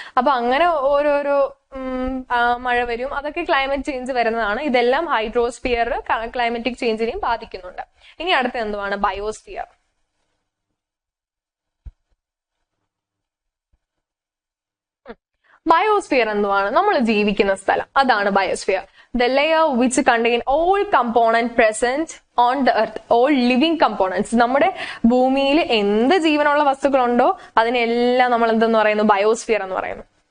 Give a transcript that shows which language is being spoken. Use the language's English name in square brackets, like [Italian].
[Malayalam] അപ്പൊ അങ്ങനെ ഓരോരോ മഴ വരും, അതൊക്കെ ക്ലൈമറ്റ് ചേഞ്ച് വരുന്നതാണ്. ഇതെല്ലാം ഹൈഡ്രോസ്ഫിയർ ക്ലൈമറ്റിക് ചേഞ്ചിനെയും ബാധിക്കുന്നുണ്ട്. ഇനി അടുത്ത എന്തുവാണ്? ബയോസ്ഫിയർ. ബയോസ്ഫിയർ എന്തുവാണ്? നമ്മൾ ജീവിക്കുന്ന സ്ഥലം, അതാണ് biosphere. [English] The layer which contain all components present on the earth, all living components. [Malayalam] നമ്മുടെ ഭൂമിയിൽ എന്ത് ജീവനുള്ള വസ്തുക്കളുണ്ടോ അതിനെല്ലാം നമ്മൾ എന്തെന്ന് പറയുന്നു? ബയോസ്ഫിയർ എന്ന് പറയുന്നു.